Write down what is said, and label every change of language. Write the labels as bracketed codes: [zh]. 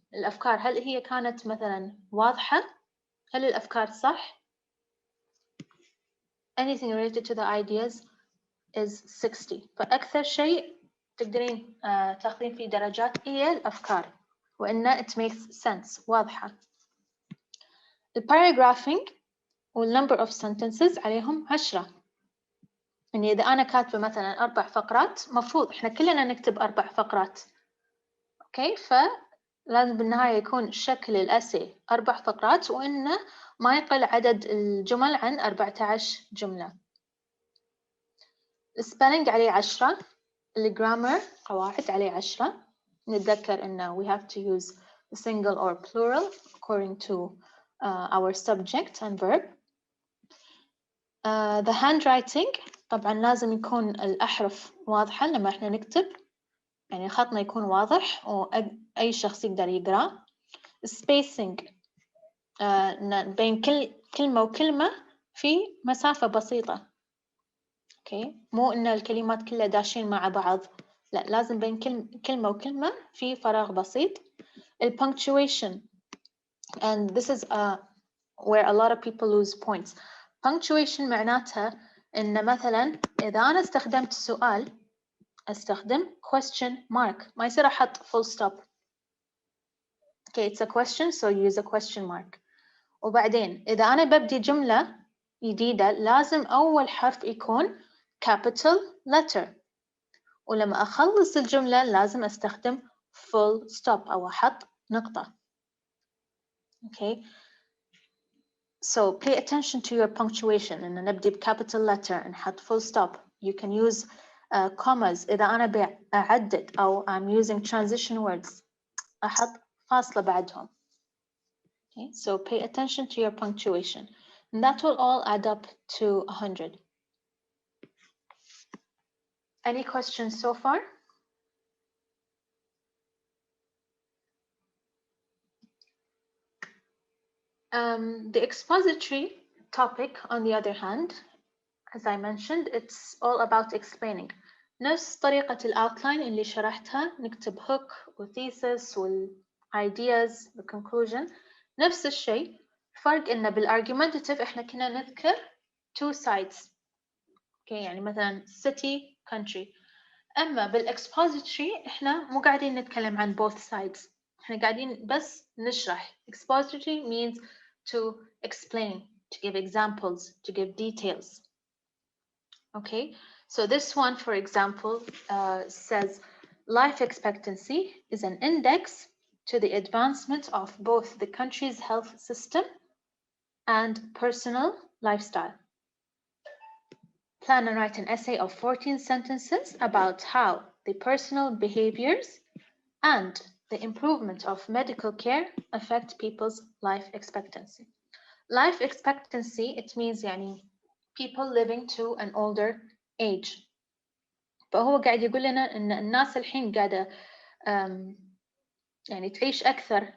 [ar] الأفكار هل هي كانت مثلا واضحة؟ هل الأفكار صح؟ [en] Anything related to the ideas is 60. [ar] فأكثر شيء تقدرين تاخذين فيه درجات هي الأفكار وإن [en] it makes sense [ar] واضحة. [en] The paragraphing والnumber of sentences عليهم 10. [ar] يعني إذا أنا كاتبة مثلا 4 فقرات مفروض إحنا كلنا نكتب 4 فقرات. أوكي، فلازم بالنهاية يكون شكل الأسي 4 فقرات وإنه ما يقل عدد الجمل عن 14 جملة. السبيلنج عليه 10. الجرامر قواعد عليه 10. نتذكر إنه [en] we have to use a single or plural according to our subject and verb. [ar] The handwriting طبعا لازم يكون الأحرف واضحة لما إحنا نكتب، يعني خطنا يكون واضح وأي شخص يقدر يقرأ. spacing بين كل كلمة وكلمة في مسافة بسيطة. أوكي، مو إن الكلمات كلها داشين مع بعض، لا، لازم بين كلمة وكلمة في فراغ بسيط. [en] punctuation, and this is where a lot of people lose points. [ar] Punctuation معناتها إن مثلا إذا أنا استخدمت سؤال أستخدم question mark، ما يصير أحط full stop. [en] Okay, it's a question, so use a question mark. [ar] وبعدين إذا أنا ببدي جملة جديدة لازم أول حرف يكون capital letter، ولما أخلص الجملة لازم أستخدم full stop أو أحط نقطة. [en] Okay, so pay attention to your punctuation. [ar] إن نبدي بcapital letter نحط full stop. [en] You can use commas [ar] إذا أنا بعدد أو [en] I'm using transition words [ar] أحط فاصلة بعدهم. [en] Okay, so pay attention to your punctuation. And that will all add up to 100. Any questions so far? The expository topic, on the other hand, as I mentioned, it's all about explaining. [ar] نفس طريقة الoutline اللي شرحتها، نكتب hook و thesis وال ideas و conclusion، نفس الشيء. فرق إنه بالargumentative إحنا كنا نذكر 2 sides. Okay, يعني مثلا city, country. أما بالexpository إحنا مو قاعدين نتكلم عن both sides. إحنا قاعدين بس نشرح. [en] Expository means to explain, to give examples, to give details. Okay, so this one, for example, says life expectancy is an index to the advancement of both the country's health system and personal lifestyle. Plan and write an essay of 14 sentences about how the personal behaviors and the improvement of medical care affect people's life expectancy. Life expectancy, it means يعني people living to an older age. [ar] فهو قاعد يقول لنا إن الناس الحين قاعدة يعني تعيش أكثر.